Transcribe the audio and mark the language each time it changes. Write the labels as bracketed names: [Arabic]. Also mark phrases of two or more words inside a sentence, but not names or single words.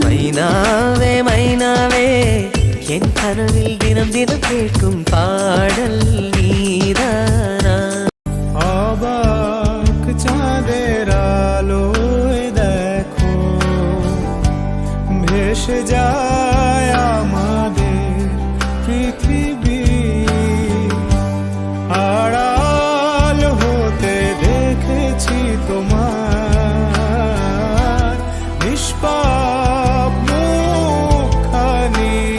[Tamil] மைனாவே மைனாவே என் கனவில் தினம் தினம் கேட்கும் பாடல் நீதானா [Bangla] অবাক চাঁদের আলোয় দেখো ভেসে যায় আমাদের পৃথিবী আড়াল হতে দেখেছি তোমার নিষ্পাপ মুখখানি